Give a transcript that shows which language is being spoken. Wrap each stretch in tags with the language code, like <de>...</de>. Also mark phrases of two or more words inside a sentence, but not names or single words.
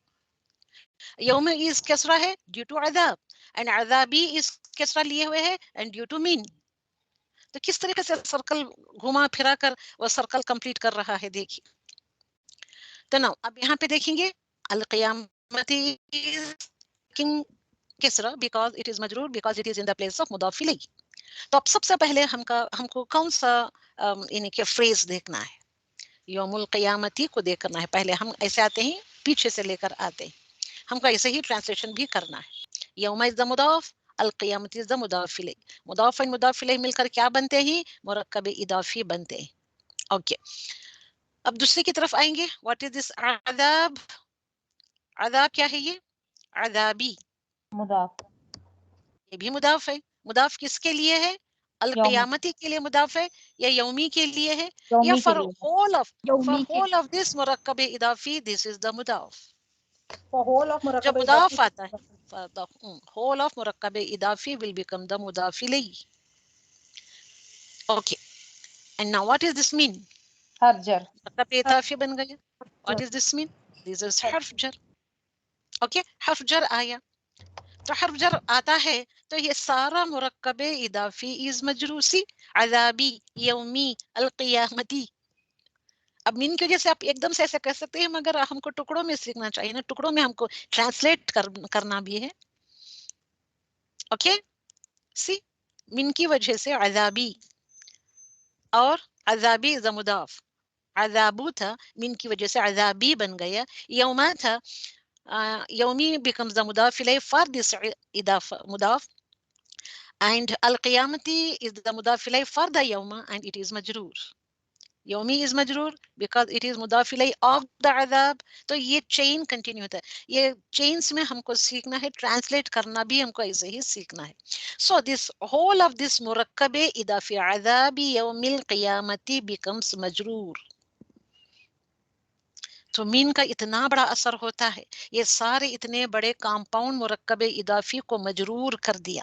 <en>یوم از کسرہ ہے ڈیو ٹو عذاب اینڈ عذابی از کسرہ</en> <ur>لیے ہوئے ہے</ur> <en>and due to من.</en> <ur>تو کس طریقے سے سرکل گھما پھرا کر وہ سرکل کمپلیٹ کر رہا ہے دیکھیے. تو نا اب یہاں پہ دیکھیں گے</ur> <en>القیامتی کسرا because it is مجرور because it is in the place of مضاف الیہ.</en> <ur>تو اب سب سے پہلے ہم کو کون سا یعنی کہ فریز دیکھنا ہے؟ یوم القیامتی کو دیکھنا ہے. پہلے ہم ایسے آتے ہیں پیچھے سے لے کر آتے ہیں. ہم کو ایسے ہی ٹرانسلیشن بھی کرنا ہے. یوم</ur> <en>is the</en> <ur>مضاف، القیامت</ur> <en>is the</en> <ur>مضاف الیہ. مضاف و مضاف الیہ مل کر کیا بنتے ہیں؟ مرکب اضافی بنتے ہیں. اوکے اب دوسری کی طرف آئیں گے.</ur> <en>what is this عذاب؟</en> <ur>عذاب کیا ہے یہ؟ عذابی. مضاف. یہ بھی مضاف ہے. مضاف کس کے لیے ہے؟ القیامتی کے لیے مضاف ہے یا یومی کے لیے ہے یا یومی کے فار لیے.</ur> <en>whole of this مرکب اضافی this is the مضاف. For whole of</en> <ur>جب مرکب مضاف اضافی. آتا ہے</ur> <en>whole of مرکب اضافی will become the مضاف الیہ. okay and now what is this من؟</en> <ur>حرجر. مرکب اضافی بن گیا.</ur> <en>what is this من? this is حرف جر.</en> <ur>اوکے حرف جر آیا. تو حرف جر آتا ہے تو یہ سارا مرکب اضافی از مجروسی.</ur> <ar>عذابی، یومی، القیامتی.</ar> <ur>اب مین کی وجہ سے آپ ایک دم سے ایسے کہہ سکتے ہیں مگر ہم کو ٹکڑوں میں سیکھنا چاہیے نا. ٹکڑوں میں ہم کو ٹرانسلیٹ کرنا بھی ہے.</ur> <en>okay see</en> <ur>من کی وجہ سے عذابی اور عذابی از مضاف. عذابو تھا من کی وجہ سے عذابی بن گیا.</ur> <en>یوما تھا یومی becomes the مضاف الیہ for this اضافہ مضاف and القیامتی is the مضاف الیہ for the یوم and it is مجرور. یومی از مجرور بیکاز اٹ از مضاف الیہ آف دا عذاب.</en> <ur>تو یہ چین کنٹینیو ہوتا ہے. یہ چینز میں ہم کو سیکھنا ہے, ٹرانسلیٹ کرنا بھی ہم کو ایسے ہی سیکھنا ہے.</ur> <en>so this whole of this مرکب اضافی</en> <ar>عذاب یوم القیامت</ar> <en>becomes مجرور.</en> <ur>تو مین کا اتنا بڑا اثر ہوتا ہے, یہ سارے اتنے بڑے کمپاؤنڈ مرکب اضافی کو مجرور کر دیا.</ur>